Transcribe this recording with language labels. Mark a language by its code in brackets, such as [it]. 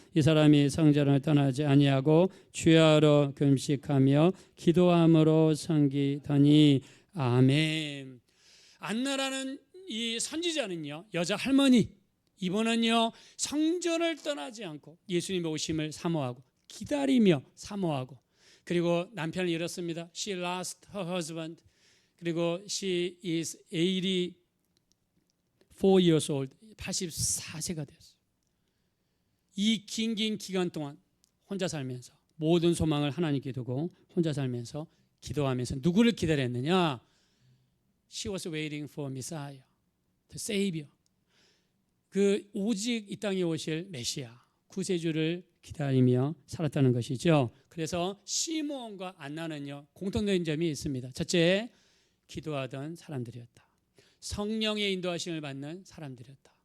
[ko] 이 사람이 성전을 떠나지 아니하고 주야로 금식하며 기도함으로 섬기더니 아멘. 안나라는 이 선지자는요, 여자 할머니, 이번은요 성전을 떠나지 않고 예수님의 오심을 사모하고 기다리며 사모하고, 그리고 남편을 잃었습니다. [en] She lost her husband. [ko] 그리고 [en] she is 84 years old. [ko] 84세가 되었어요. 이 긴 기간 동안 혼자 살면서 모든 소망을 하나님께 두고 혼자 살면서 기도하면서 누구를 기다렸느냐? [en] She was waiting for Messiah, the Savior. [ko] 그 오직 이 땅에 오실 메시아, 구세주를 기다리며 살았다는 것이죠. 그래서 시므온과 안나는요 공통된 점이 있습니다. 첫째, 기도하던 사람들이었다. 성령의 인도하심을 받는 사람들이었다.